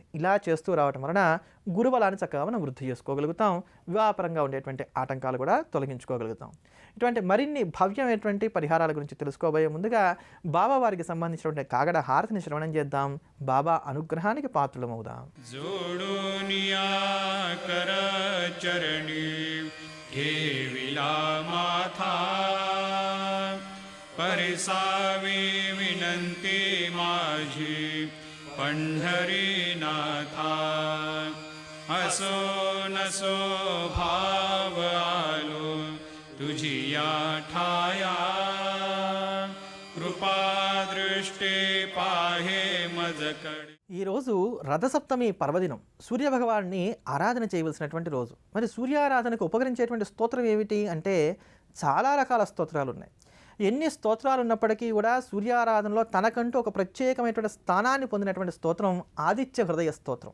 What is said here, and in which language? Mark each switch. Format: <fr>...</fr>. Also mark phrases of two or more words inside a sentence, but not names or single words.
<te>ఇలా చేస్తూ రావటం వలన గురుబలాన్ని చక్కగా మనం వృద్ధి చేసుకోగలుగుతాం. వివాహపరంగా ఉండేటువంటి ఆటంకాలు కూడా తొలగించుకోగలుగుతాం. ఇటువంటి మరిన్ని భవ్యమైనటువంటి పరిహారాల గురించి తెలుసుకోబోయే ముందుగా బాబా వారికి సంబంధించినటువంటి కాగడ హారతిని శ్రవణం చేద్దాం. బాబా అనుగ్రహానికి పాత్రలమవుదాం.</te> <mr>ठेविला माथा परिसावी विनंती माझी पंढरीनाथा, असो नसो भाव आलो तुझी या ठाया, कृपा दृष्टी पाहे मजकडे.</mr> <te>ఈరోజు రథసప్తమి పర్వదినం, సూర్యభగవాన్ని ఆరాధన చేయవలసినటువంటి రోజు. మరి సూర్యారాధనకు ఉపకరించేటువంటి స్తోత్రం ఏమిటి అంటే చాలా రకాల స్తోత్రాలు ఉన్నాయి. ఎన్ని స్తోత్రాలు ఉన్నప్పటికీ కూడా సూర్యారాధనలో తనకంటూ ఒక ప్రత్యేకమైనటువంటి స్థానాన్ని పొందినటువంటి స్తోత్రం ఆదిత్య హృదయ స్తోత్రం.</te>